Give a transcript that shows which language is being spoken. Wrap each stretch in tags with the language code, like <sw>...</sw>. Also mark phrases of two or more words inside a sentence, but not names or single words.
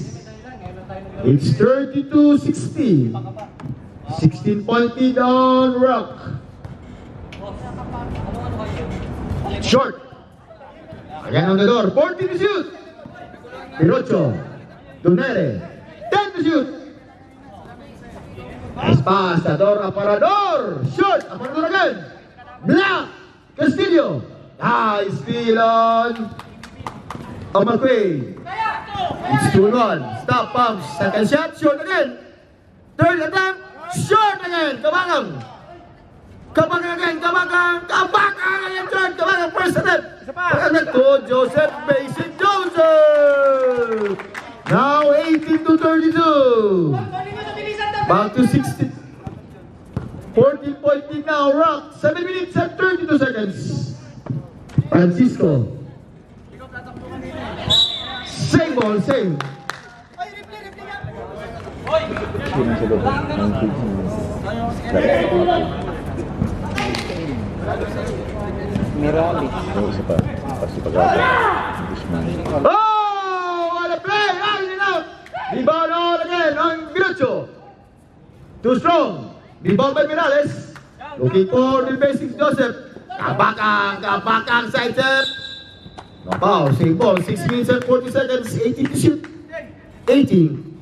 <en>It's 32-16. 16-point lead on Rock. Short. Again on the door. 14 to shoot. Pirocho. Dunere. 10 to shoot. Nice pass. Tador Aparador. Short. Aparador again. Black. Castillo. Nice steal on Amarque. It's 2-1. Stop pumps. Second shot. Short again. Third attempt. Short again. Kabangang. Kabangang again. Kabangang. Kabangang again. Third. Kabangang. First attempt. Attempt to Joseph Basic Joseph. Now 18 to 32. Back to 16. 14 point lead now. Rock. 7 minutes and 32 seconds. Francisco. Same ball, same.</en> <tl>Sino sa loob? Ang Mirali. yung isa pa. Pasti pag-asa. Guzman.</tl> <en>Oh, what a play! Out and out! Rebound all again on Pirocho. Too strong. Rebound by Mirales. Looking for the basics, Joseph. Kabakang side step. No foul, same ball. 6 minutes and 40 seconds. 18 to shoot. 18.</en>